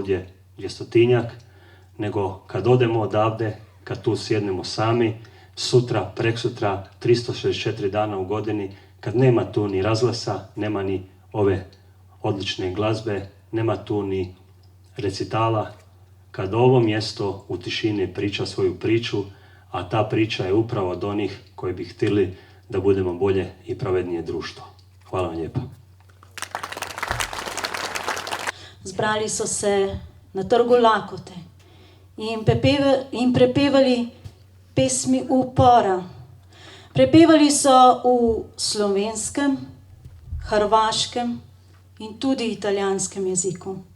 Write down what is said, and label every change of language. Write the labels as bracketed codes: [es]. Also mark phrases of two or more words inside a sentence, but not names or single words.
[hr] ovdje 200-tinjak, nego kad odemo odavde, kad tu sjednemo sami, sutra, preksutra, 364 dana u godini, kad nema tu ni razglasa, nema ni ove odlične glazbe, nema tu ni recitala, kad ovo mjesto u tišini priča svoju priču, a ta priča je upravo od onih koji bi htjeli da budemo bolje i pravednije društvo. Hvala vam lijepa. [sl] Zbrali so se na trgu Lakote in prepevali pesmi upora. Prepevali so v slovenskem, hrvaškem in tudi italijanskem jeziku.